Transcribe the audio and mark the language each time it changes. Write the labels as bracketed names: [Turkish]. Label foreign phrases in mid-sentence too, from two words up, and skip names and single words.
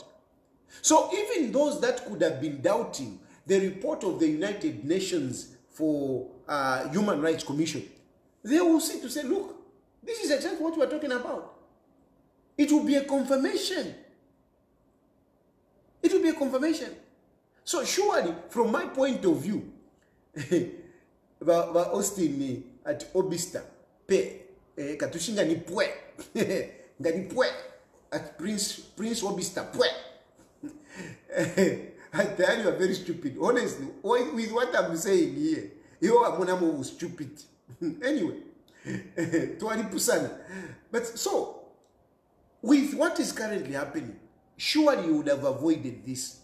[English] So even those that could have been doubting the report of the United Nations for Human Rights Commission, they will see to say, look, this is exactly what we are talking about. It will be a confirmation. So surely, from my point of view, Austin at Obista, [Bemba] Katushinga ni pwe, ngani pwe, [English] at Prince Obista pwe. I tell you, are very stupid. Honestly, with what I'm saying here, you are stupid. Anyway, 20%. But so, with what is currently happening, surely you would have avoided this.